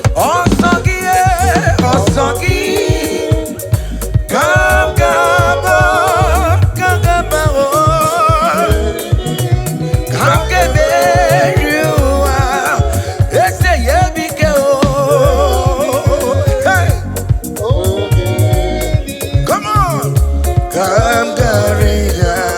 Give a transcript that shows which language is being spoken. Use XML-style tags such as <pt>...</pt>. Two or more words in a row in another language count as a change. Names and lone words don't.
<ig>Ọsọ gị, eh, ọsọ gị. Ka m gaba, ka m gaba, oh. Ka m ga-emeri ụwa, eze ya ebike, oh. Hey!</ig> <en>Come on!</en> <ig>Ka m gara ịga.</ig>